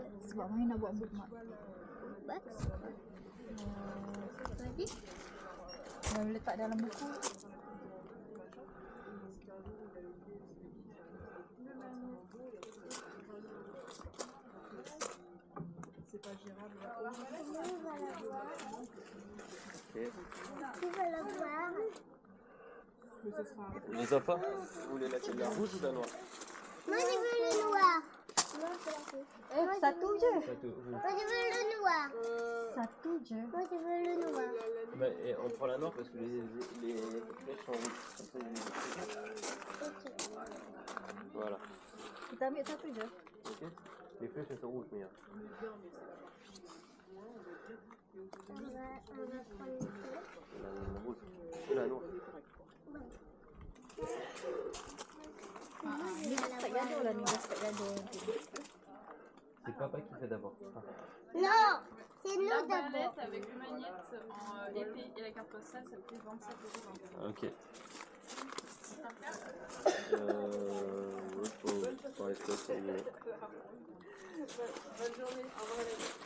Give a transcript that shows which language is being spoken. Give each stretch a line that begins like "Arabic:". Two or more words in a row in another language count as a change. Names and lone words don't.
Malay: Sebab mana nak buat bookmark?
French: Box? Vas-y.
Malay: Kalau letak dalam buku.
French: C'est pas gérable. Tu veux la voir? Les enfants, vous voulez la rouge ou la noire? Moi je veux le noir.
Malay: Satu je.
French: Moi je veux le noir.
Malay: Satu je.
French: Moi je veux le noir. Ben, et on prend la noire parce que les flèches sont rouges. Comme ça, voilà.
Malay: Kita ambil satu je. Ok.
French: Les flèches elles sont rouges, mais On va prendre une flèche. la rouge. Et la noire.
Malay: Ni dapat gaduh lah ni, dapat gaduh.
French: C'est papa qui fait d'abord. Non, c'est nous La d'abord. palette avec magnette en épée et la carte postale, ça coûte 27 €. Ok. Ouais, faut rester sur le- Bonne journée, au revoir.